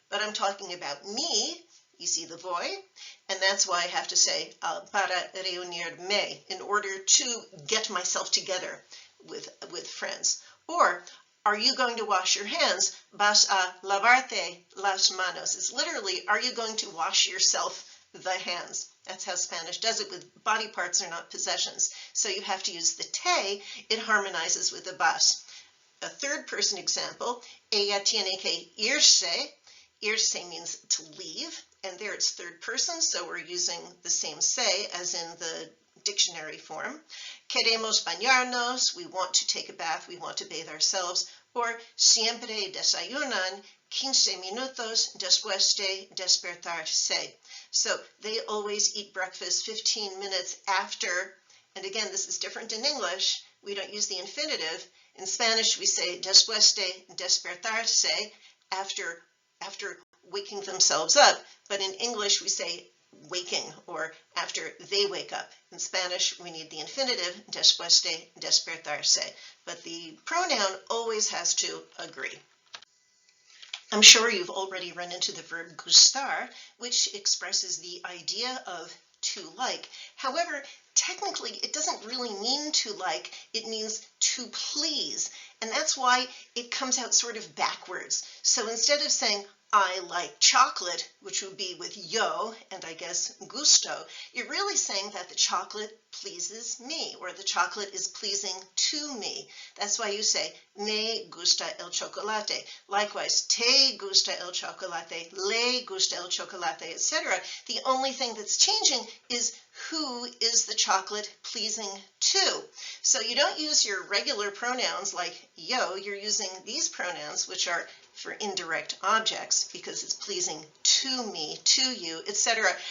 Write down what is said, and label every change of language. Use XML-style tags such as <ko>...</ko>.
<en>But I'm talking about me, you see the voy, and that's why I have to say</en> <es>para reunirme,</es> <en>in order to get myself together with friends. Or are you going to wash your hands?</en> <es>Vas a lavarte las manos.</es> <en>It's literally, are you going to wash yourself the hands? That's how Spanish does it. With body parts are not possessions. So you have to use the te. It harmonizes with the vas. A third person example,</en> <es>ella tiene que irse.</es> <en>Irse means to leave, and there it's third person, so we're using the same se as in the dictionary form.</en> <es>Queremos bañarnos,</es> <en>we want to take a bath, we want to bathe ourselves.</en> <es>Or siempre desayunan 15 minutos después de despertarse.</es> <en>So they always eat breakfast 15 minutes after, and again, this is different in English. We don't use the infinitive. In Spanish, we say</en> <es>después de despertarse,</es> <en>after waking themselves up, but in English, we say waking, or after they wake up. In Spanish, we need the infinitive,</en> <es>después de despertarse,</es> <en>but the pronoun always has to agree. I'm sure you've already run into the verb gustar, which expresses the idea of to like. However, technically, it doesn't really mean to like, it means to please. And that's why it comes out sort of backwards. So instead of saying, I like chocolate, which would be with yo and I guess gusto, you're really saying that the chocolate pleases me, or the chocolate is pleasing to me. That's why you say,</en> <es>me gusta el chocolate. Likewise, te gusta el chocolate, le gusta el chocolate, etc.</es> <en>The only thing that's changing is who is the chocolate pleasing to. So you don't use your regular pronouns like yo, you're using these pronouns, which are for indirect objects, because it's pleasing to me, to you, etc.</en>